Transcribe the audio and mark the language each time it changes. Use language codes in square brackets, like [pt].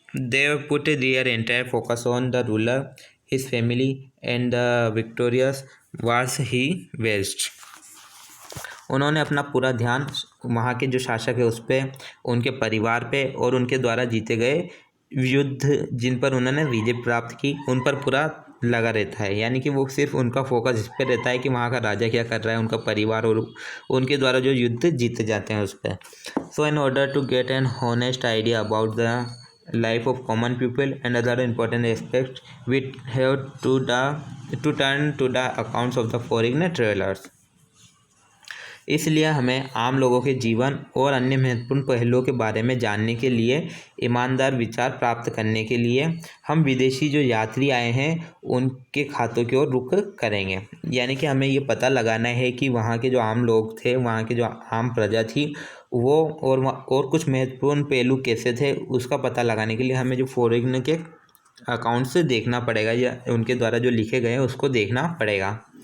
[en] They put their entire focus on the ruler, his family and the victorious wars he waged। [hi] उन्होंने अपना पूरा ध्यान वहाँ के जो शासक है उस पर, उनके परिवार पे और उनके द्वारा जीते गए युद्ध जिन पर उन्होंने विजय प्राप्त की उन पर पूरा लगा रहता है। यानी कि वो सिर्फ उनका फोकस इस पर रहता है कि वहाँ का राजा क्या कर रहा है, उनका परिवार और उनके द्वारा जो युद्ध जीते जाते हैं उस पर। [en] So in order to get an honest idea about the life of common people and other important aspects, we have to turn to the accounts of the foreign travelers। [hi] इसलिए हमें आम लोगों के जीवन और अन्य महत्वपूर्ण पहलुओं के बारे में जानने के लिए, ईमानदार विचार प्राप्त करने के लिए हम विदेशी जो यात्री आए हैं उनके खातों की ओर रुख करेंगे। यानी कि हमें ये पता लगाना है कि वहाँ के जो आम लोग थे, वहाँ के जो आम प्रजा थी, वो और कुछ महत्वपूर्ण पहलू कैसे थे उसका पता लगाने के लिए हमें जो फॉरेन के अकाउंट्स देखना पड़ेगा या उनके द्वारा जो लिखे गए हैं उसको देखना पड़ेगा।